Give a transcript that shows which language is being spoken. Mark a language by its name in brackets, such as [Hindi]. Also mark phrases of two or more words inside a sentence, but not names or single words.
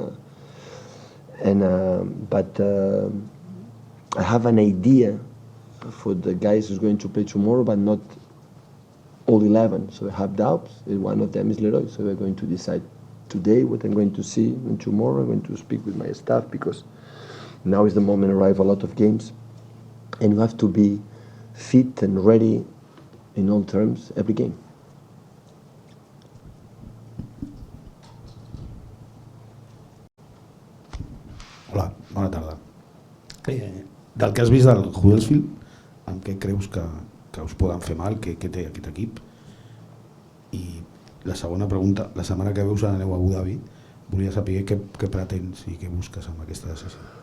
[English] But I have an idea for the guys who's going to play tomorrow, but not all 11. So I have doubts. One of them is Leroy. So we're going to decide today what I'm going to see, and tomorrow I'm going to speak with my staff, because now is the moment to arrive a lot of games, and you have to be fit and ready in all terms every game. [Catalan] Hola, bona tarda. Del que has vist del Huddersfield, amb què creus que us poden fer mal, què té aquest equip? I la segona pregunta, la setmana que ve us aneu a Abu Dhabi, volia saber què pretens i què busques amb aquesta decisió.